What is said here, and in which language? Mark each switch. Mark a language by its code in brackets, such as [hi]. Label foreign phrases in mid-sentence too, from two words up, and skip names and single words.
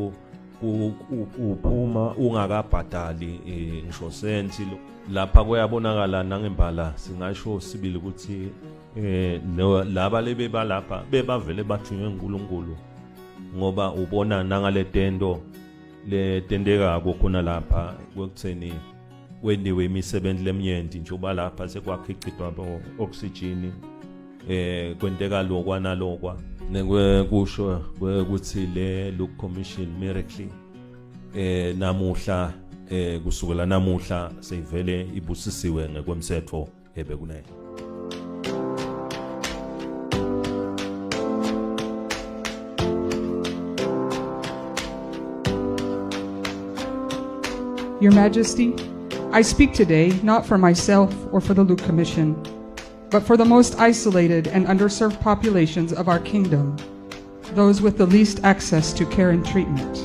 [ss] uphuma ungakabhadali ngisho senti lapha kuyabonakala nangembala singasho sibili ukuthi laba lebe balapha bebavele bathunywe uNkulunkulu ngoba ubona nangale tendo letendeka khona lapha kokutheni wendiwe imisebenzi leminyenti njoba lapha sekwakhicitwa oxygen kwenteka lokwana lokwa nekwekusho ukuthi le look commission miracle namuhla kusukela namuhla seyivele ibusisiwe ngekwemsetho ebekunayo. [en] Your Majesty, I speak today not for myself or for the Luke Commission, but for the most isolated and underserved populations of our kingdom, those with the least access to care and treatment.